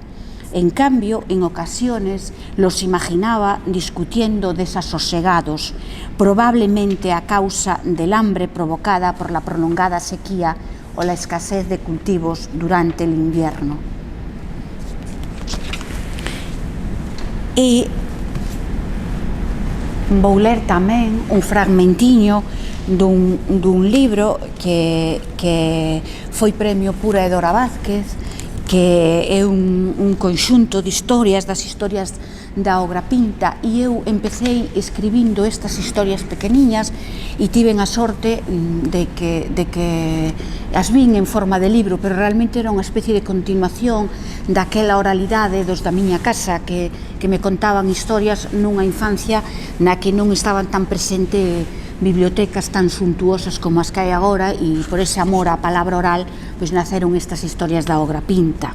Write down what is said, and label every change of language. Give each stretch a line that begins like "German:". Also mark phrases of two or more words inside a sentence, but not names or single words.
Spanish: En cambio, en ocasiones los imaginaba discutiendo desasosegados, probablemente a causa del hambre provocada por la prolongada sequía o la escasez de cultivos durante el invierno.
Galician: Y Vou ler tamén un fragmentiño dun libro que foi premio Pura e Dora Vázquez, que é un conxunto de historias, das historias da Obra Pinta, e eu empecé escribindo estas historias pequeniñas e tiven a sorte de que as vin en forma de libro, pero realmente era unha especie de continuación daquela oralidade dos da miña casa que me contaban historias nunha infancia na que non estaban tan presente bibliotecas tan suntuosas como as que hai agora, e por ese amor á palabra oral pois naceron estas historias da Obra Pinta.